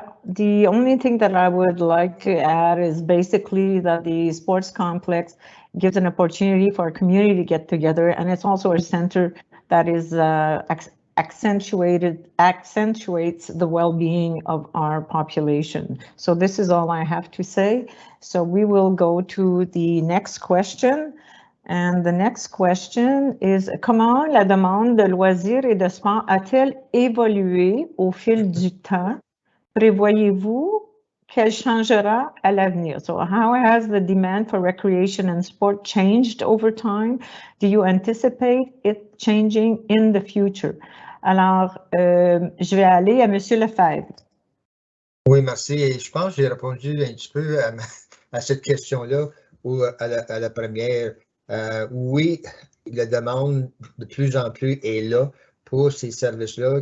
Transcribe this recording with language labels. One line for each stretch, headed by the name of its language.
English: The only thing that I would like to add is basically that the sports complex gives an opportunity for a community to get together, and it's also a center that is accentuates the well-being of our population. So this is all I have to say. So we will go to the next question. And the next question is,
French: comment la demande de loisirs et de sport a-t-elle évolué au fil du temps? Prévoyez-vous qu'elle changera à l'avenir?
English: So how has the demand for recreation and sport changed over time? Do you anticipate it changing in the future?
French: Alors, je vais aller à Monsieur Lefebvre. Oui, merci. Et je pense que j'ai répondu un petit peu à cette question-là ou à la première. Oui, la demande de plus en plus est là pour ces services-là.